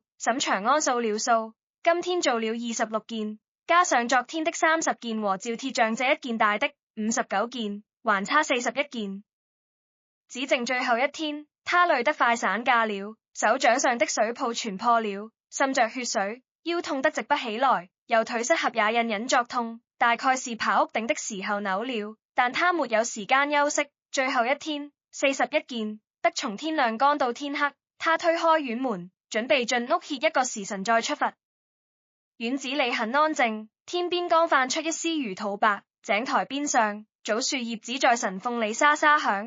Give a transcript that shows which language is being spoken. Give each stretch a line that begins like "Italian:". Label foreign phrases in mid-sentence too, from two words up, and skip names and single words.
Chinese: 沈長安數了數，今天做了26件，加上昨天的30件和趙鐵匠這一件大的59件，還差41件，只剩最後一天。他累得快散架了，手掌上的水泡全破了，滲着血水，腰痛得直不起來，右腿膝頰也隱隱作痛，大概是爬屋頂的時候扭了，但他沒有時間休息。最後一天41件，得從天亮趕到天黑。他推開院門，準備進屋歇一個時辰再出發。院子裡很安靜，天邊剛泛出一絲魚肚白，井台邊上棗樹葉子在神鳳裡沙沙響。